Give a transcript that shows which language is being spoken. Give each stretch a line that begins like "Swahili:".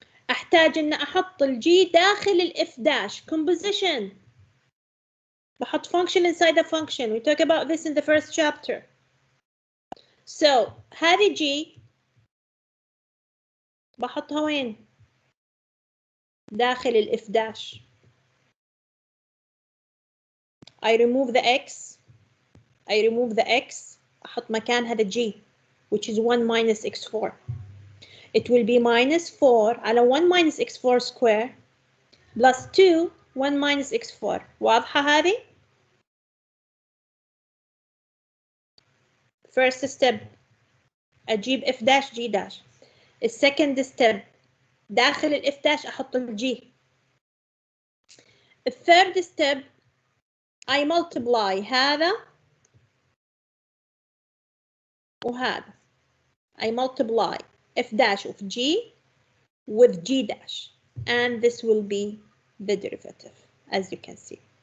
Arabic: أحتاج إن أحط الجي داخل الإف داش composition. بحط
English: function inside the function. We talk about this in the first chapter.
Arabic: So هذه G بحطها وين؟ داخل الإف داش.
English: I remove the X. I remove the X.
Arabic: أحط مكان هذا
English: G which is 1 minus X4. It will be minus 4 على 1 minus X4 square plus 2 1 minus X4.
Arabic: واضحة هذه؟
English: First step
Arabic: أجيب
English: F dash G dash.
Arabic: السكند step داخل ال F dash أحط ال G.
English: الثird step I multiply
Arabic: هذا وهذا.
English: I multiply F dash of G with G dash and this will be the derivative as you can see.